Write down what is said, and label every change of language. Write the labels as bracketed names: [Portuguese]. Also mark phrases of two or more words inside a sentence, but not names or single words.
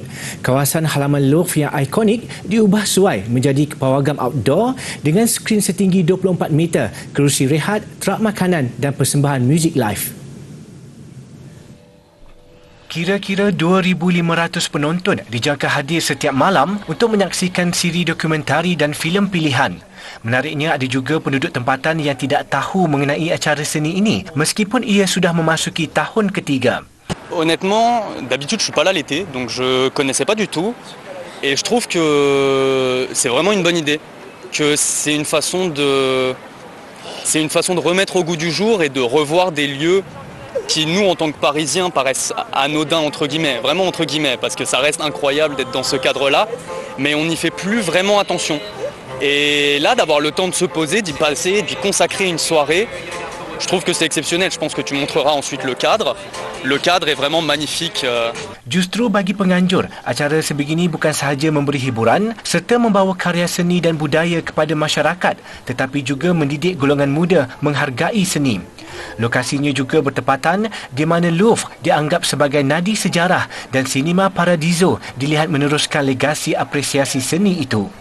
[Malay] Kawasan halaman Louvre yang ikonik diubah suai menjadi pawagam outdoor dengan skrin setinggi 24 meter, kerusi rehat, trak makanan dan persembahan muzik live. Kira-kira 2,500 penonton dijangka hadir setiap malam untuk menyaksikan siri dokumentari dan filem pilihan. Menariknya, ada juga penduduk tempatan yang tidak tahu mengenai acara seni ini meskipun ia sudah memasuki tahun ketiga. [French] Honnêtement, d'habitude je suis pas là l'été, donc je connaissais pas du tout. Et je trouve que c'est vraiment une bonne idée, que c'est une façon de remettre au goût du jour et de revoir des lieux qui, nous, en tant que Parisiens, paraissent anodins, entre guillemets, vraiment entre guillemets, parce que ça reste incroyable d'être dans ce cadre-là, mais on n'y fait plus vraiment attention. Et là, d'avoir le temps de se poser, d'y passer, d'y consacrer une soirée, je trouve que c'est exceptionnel. Je pense que tu montreras ensuite le cadre. Le cadre est vraiment magnifique. [Malay] Justru bagi penganjur, acara sebegini bukan sahaja memberi hiburan serta membawa karya seni dan budaya kepada masyarakat, tetapi juga mendidik golongan muda menghargai seni. Lokasinya juga bertepatan di mana Louvre dianggap sebagai nadi sejarah dan Cinema Paradiso dilihat meneruskan legasi apresiasi seni itu.